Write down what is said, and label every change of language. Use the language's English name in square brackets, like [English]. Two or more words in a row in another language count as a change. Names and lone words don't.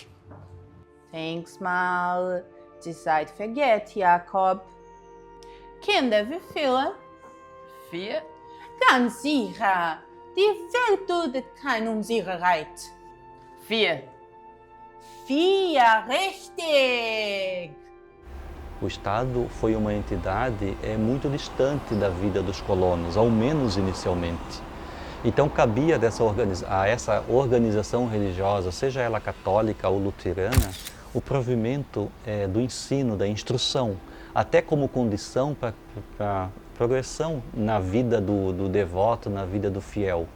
[German] Denk's mal, die Zeit vergeht, Jakob. Kinder, wie viele? 4. Ganz sicher. Die Welt duldet keine Unsicherheit. 4. 4, richtig! [Portuguese] O Estado foi uma entidade muito distante da vida dos colonos, ao menos inicialmente. Então cabia a essa organização religiosa, seja ela católica ou luterana, o provimento do ensino, da instrução, até como condição para a progressão na vida do devoto, na vida do fiel.